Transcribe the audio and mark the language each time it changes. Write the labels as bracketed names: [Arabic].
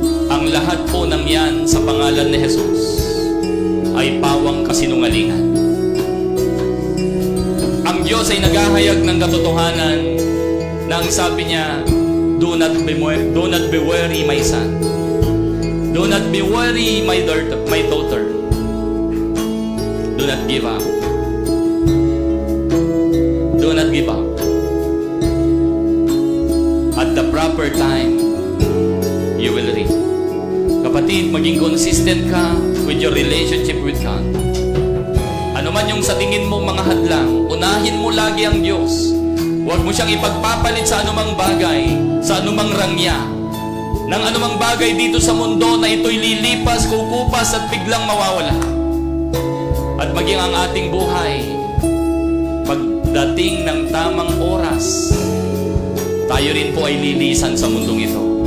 [Filipino] Ang lahat po ng yan sa pangalan ni Jesus ay pawang kasinungalingan. Ang Diyos ay naghahayag ng katotohanan na ang sabi niya, [English] do not be worried, my son. Do not be worried, my daughter. Do not give up. Do not give up. At the proper time, you will reap. [Filipino] Kapatid, maging consistent ka [English] with your relationship with God. [Filipino] Ano man yung sa tingin mo mga hadlang, unahin mo lagi ang Diyos. Huwag mo siyang ipagpapalit sa anumang bagay, sa anumang rangya, ng anumang bagay dito sa mundo na ito'y lilipas, kukupas at biglang mawawala. At maging ang ating buhay, pagdating ng tamang oras, tayo rin po ay lilisan sa mundong ito.